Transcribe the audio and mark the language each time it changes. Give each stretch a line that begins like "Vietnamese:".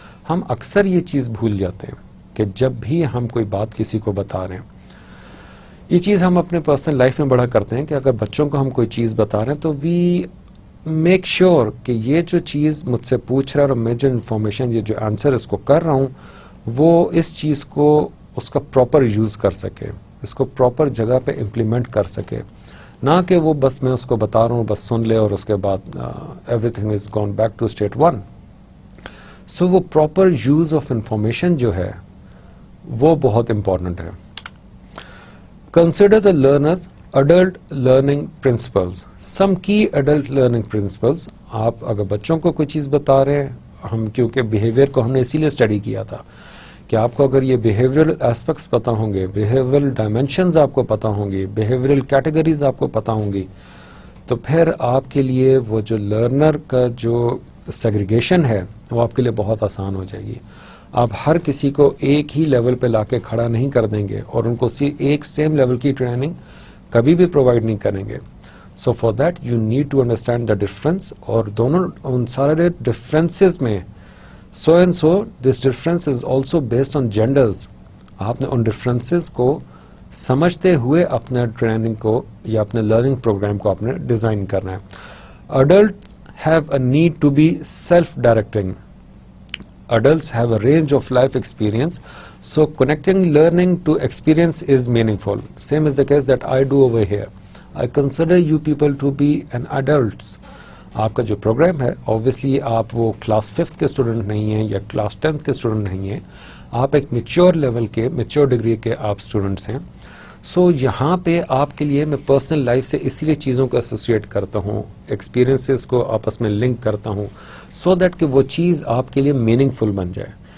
Urdu: ہم اکثر یہ چیز بھول جاتے ہیں کہ جب بھی ہم کوئی بات کسی کو بتا رہے ہیں، یہ چیز ہم اپنے پرسنل لائف میں بڑا کرتے ہیں کہ اگر بچوں کو ہم کوئی چیز بتا رہے ہیں تو
English: we make sure
Urdu: کہ یہ جو چیز مجھ سے پوچھ رہا ہے اور میں جو انفارمیشن، یہ جو آنسر اس کو کر رہا ہوں، وہ اس چیز کو اس کا پراپر یوز کر سکے، اس کو پراپر جگہ پہ امپلیمنٹ کر سکے، نہ کہ وہ بس میں اس کو بتا رہا ہوں بس سن لے اور اس کے بعد
English: Everything is gone back to state 1.
Urdu: سو وہ پراپر یوز آف انفارمیشن جو ہے وہ بہت امپورٹنٹ ہے.
English: Consider the learner's adult learning principles. Some key adult learning principles.
Urdu: آپ اگر بچوں کو کوئی چیز بتا رہے ہیں، ہم کیونکہ بیہیویئر کو ہم نے اسی لیے اسٹڈی کیا تھا کہ آپ کو اگر یہ بیہیویئرل ایسپیکٹس پتا ہوں گے، بیہیویئرل ڈائمینشنز آپ کو پتا ہوں گی، بیہیویئرل کیٹیگریز آپ کو پتا ہوں گی، تو پھر آپ کے لیے وہ جو لرنر کا جو سیگریگیشن ہے وہ آپ کے لیے بہت آسان ہو جائے گی. آپ ہر کسی کو ایک ہی لیول پہ لا کے کھڑا نہیں کر دیں گے اور ان کو ایک سیم لیول کی ٹریننگ کبھی بھی پرووائڈ نہیں کریں گے.
English: so for that you need to understand the difference,
Urdu: اور دونوں ان سارے ڈفرینسز میں
English: So and so this difference is also based on genders.
Urdu: آپ نے ان ڈفرینسز کو سمجھتے ہوئے اپنے ٹریننگ کو یا اپنے لرننگ پروگرام کو آپ نے ڈیزائن کرنا ہے.
English: Adult have a need to be self directing. Adults have a range of life experience, so connecting learning to experience is meaningful. Same is the case that I do over here. I consider you people to be an adults.
Urdu: آپ کا جو programme ہے obviously آپ وہ class 5th کے student نہیں ہیں یا کلاس 10th کے اسٹوڈنٹ نہیں ہیں، آپ ایک میچور لیول کے، میچور ڈگری کے آپ اسٹوڈنٹس ہیں. سو یہاں پہ آپ کے لیے میں پرسنل لائف سے اسی لیے چیزوں کو ایسوسیٹ کرتا ہوں، ایکسپیرینسز کو آپس میں لنک کرتا ہوں، سو دیٹ کہ وہ چیز آپ کے لیے میننگ فل بن جائے.